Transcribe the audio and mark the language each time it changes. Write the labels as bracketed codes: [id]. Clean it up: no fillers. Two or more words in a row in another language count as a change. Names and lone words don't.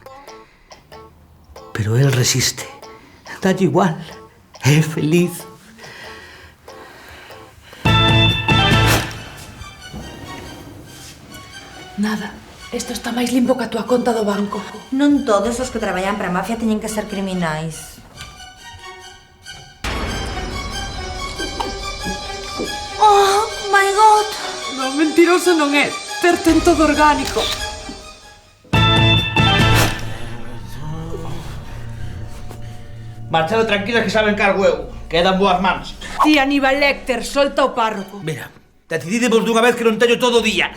[gl] Pero él resiste. Dalle igual. É feliz. Nada. Isto está máis limpo que a túa conta do banco. Non todos os que traballan para a mafia teñen que ser criminais. [en] Oh my god! [gl] Non, mentiroso non é. Ten todo orgánico. Marchado tranquila que saben cargo eu. Quedan boas mans. Ti, Aníbal Lecter, solta o párroco. Mira, decididemos dunha vez que non teño todo o día.